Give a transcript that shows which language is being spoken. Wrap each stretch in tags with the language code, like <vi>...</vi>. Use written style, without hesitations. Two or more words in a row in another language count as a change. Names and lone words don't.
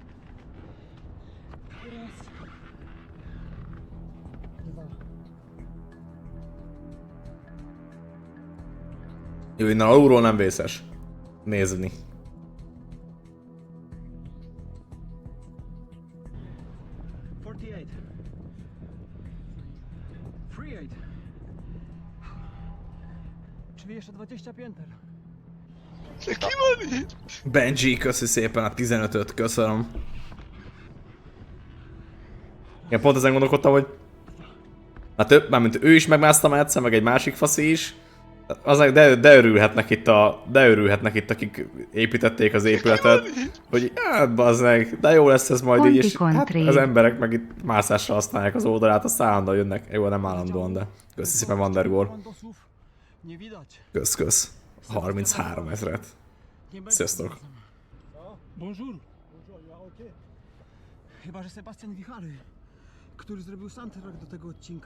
<pl>Raz. Dwa.</pl> <hu>Jó, innen alulról nem vészes nézni.</hu> <pl>Czyli jeszcze 20 pięter.</pl> <hu>Benji, köszi szépen a 15-öt, köszönöm. Én pont ezen gondolkodtam, hogy... Hát mármint ő is megmásztam egyszer, meg egy másik faszi is. De örülhetnek itt, akik építették az épületet. Hogy hát bazzeg, de jó lesz ez majd így, és hát az emberek meg itt mászásra használják az oldalát, azt állandóan jönnek. Jó, nem állandóan, de köszi szépen Vandergor. Kösz. 33 ezret. Sziasztok.</hu> <fr>Bonjour.</fr> <pl>Chyba, że Sebastian Wichary, który zrobił soundtrack do tego odcinka.</pl>